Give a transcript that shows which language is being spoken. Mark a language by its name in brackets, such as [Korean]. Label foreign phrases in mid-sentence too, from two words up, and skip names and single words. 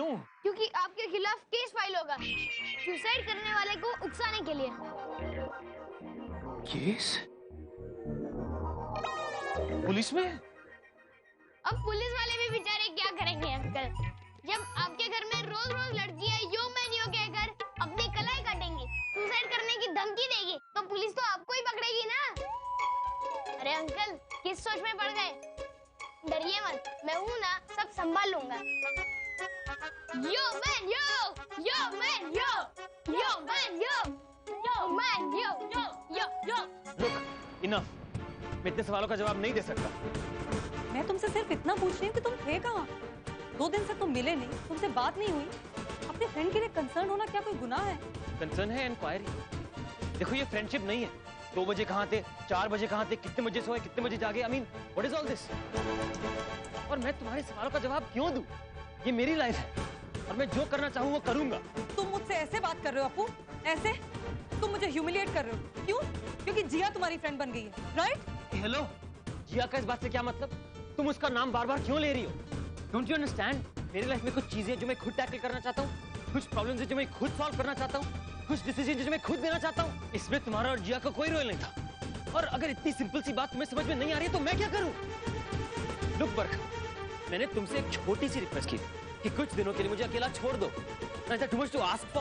[Hindi] क्योंकि आपके खिलाफ केस फाइल होगा सुसाइड करने वाले को उकसाने के लिए। केस? पुलिस में? अब पुलिस वाले भी बेचारे क्या करेंगे अंकल, जब आपके घर में रोज रोज लड़कियां [English] yo man yo [Hindi] कहकर अपनी कलाई काटेंगी, सुसाइड करने की धमकी देगी, तो पुलिस तो आपको ही पकड़ेगी ना। अरे अंकल किस सोच में पड़ गए? डरिए मत, मैं हूँ ना, सब संभाल लूंगा। [English] yo man yo, yo man yo, yo man yo, yo man yo, yo yo yo. Look, enough. [Hindi] मैं इतने सवालों का जवाब नहीं दे सकता। मैं तुमसे सिर्फ इतना पूछ रही हूँ कि तुम थे कहाँ? 2 दिन से तुम मिले नहीं, तुमसे बात नहीं हुई। अपने फ्रेंड के लिए कंसर्न होना क्या कोई गुनाह है? कंसर्न है इंक्वायरी। देखो ये फ्रेंडशिप नहीं है। 2 बजे कहाँ थे, 4 बजे कहाँ थे, कितने बजे सोए, कितने बजे जागे, [English] I mean, what is all this? [Hindi] और मैं तुम्हारे सवालों का जवाब क्यों दूं? ये मेरी लाइफ है और मैं जो करना चाहूँ वो करूंगा। तुम मुझसे ऐसे बात कर रहे हो अपू? ऐसे? तुम मुझे ह्यूमिलिएट कर रहे हो। क्यों? क्योंकि जिया तुम्हारी फ्रेंड बन गई है, राइट? हेलो, जिया का इस बात से क्या मतलब? तुम उसका नाम बार बार क्यों ले रही हो? [English] Don't you understand? [Hindi] मेरी लाइफ में कुछ चीजें जो मैं खुद टैकल करना चाहता हूँ, कुछ प्रॉब्लम्स जो मैं खुद सॉल्व करना चाहता हूँ, कुछ डिसीजन जो मैं खुद लेना चाहता हूँ। इसमें तुम्हारा और जिया का कोई रोल नहीं था। और अगर इतनी सिंपल सी बात तुम्हें समझ में नहीं आ रही है तो मैं क्या करूँ? लुक बरखा, मैंने तुमसे एक छोटी सी रिक्वेस्ट की कि कुछ दिनों के लिए मुझे अकेला छोड़ दो। [English] Is that too much to ask for?